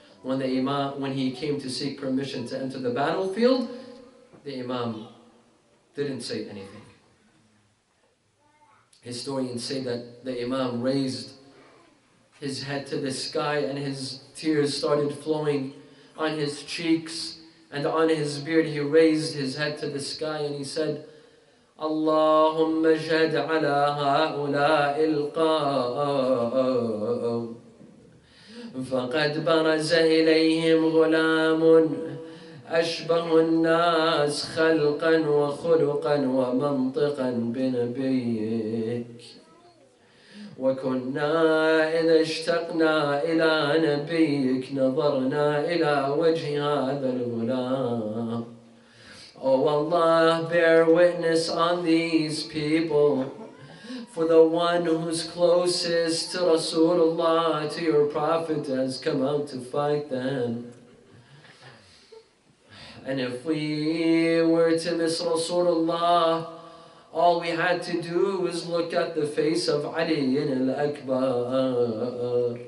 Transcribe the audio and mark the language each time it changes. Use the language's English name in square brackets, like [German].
[English] When he came to seek permission to enter the battlefield, the Imam didn't say anything. Historians say that the Imam raised his head to the sky and his tears started flowing on his cheeks and on his beard. [Arabic] He raised his head to the sky and he said, Allahumma jad ala ha'ula'i al-qawm فقد برز إليهم غلام أشبه الناس خلقا وخلقا ومنطقا بنبيك وكنا إذا اشتقنا إلى نبيك نظرنا إلى وجه هذا الغلام. [English] Oh Allah, bear witness on these people, for the one who's closest to Rasulullah, to your Prophet, has come out to fight them. And if we were to miss Rasulullah, all we had to do was look at the face of Ali al-Akbar.